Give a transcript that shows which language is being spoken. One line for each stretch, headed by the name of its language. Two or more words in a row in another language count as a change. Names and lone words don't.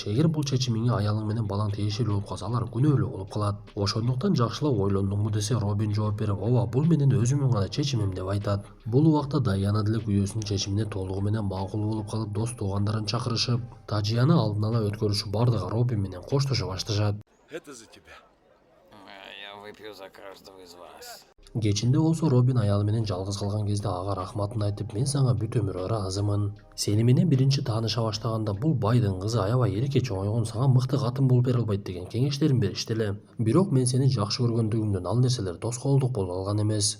Kyrgyz: Эгер бул чечимиңе аялың менен балаң тиешелүү болуп калса, алар күнөөлүү болуп калат. Ошондуктан жакшылап ойлондуңбу десе, Робин жооп берип, ооба, бул менин өзүмдүн гана чечимим деп айтат. Бул убакта Даяна деле күйөөсүнүн чечимине толугу менен макул болуп калып, дос туугандарын чакырышып, тажыяны алдын ала өткөрүшүп, бардыгы Робин менен коштошо башташат.
Russian: Это за тебя. Я выпью за каждого из вас.
Kyrgyz: Кечинде болсо Робин аялы менен жалгыз калган кезде ага рахматын айтып, мен сага бүт өмүр ыраазымын. Сени менен биринчи тааныша баштаганда бул байдын кызы аябай эрке чоңойгон, сага мыкты катын болуп бере албайт деген кеңештерин беришти эле. Бирок мен сени жакшы көргөндүгүмдөн ал нерселер тоскоолдук болуп алган эмес.